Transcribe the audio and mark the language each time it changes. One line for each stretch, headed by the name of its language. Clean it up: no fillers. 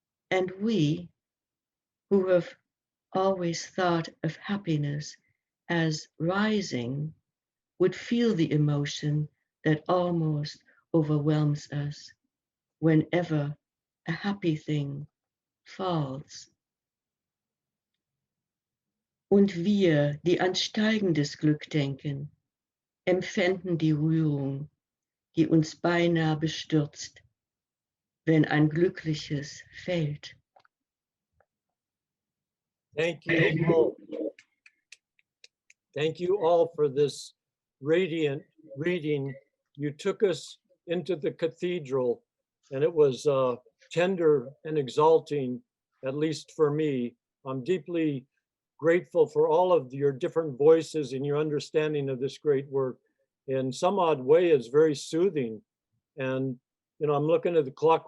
English: And we, who have always thought of happiness as rising, would feel the emotion that almost overwhelms us whenever a happy thing falls.
German: Und wir, die an steigendes Glück denken, empfinden die Rührung, die uns beinahe bestürzt, wenn ein glückliches fällt.
English: Thank you all. Thank you all for this radiant reading. You took us into the cathedral, and it was tender and exalting, at least for me. I'm deeply grateful for all of your different voices and your understanding of this great work. In some odd way, it's very soothing. And I'm looking at the clock.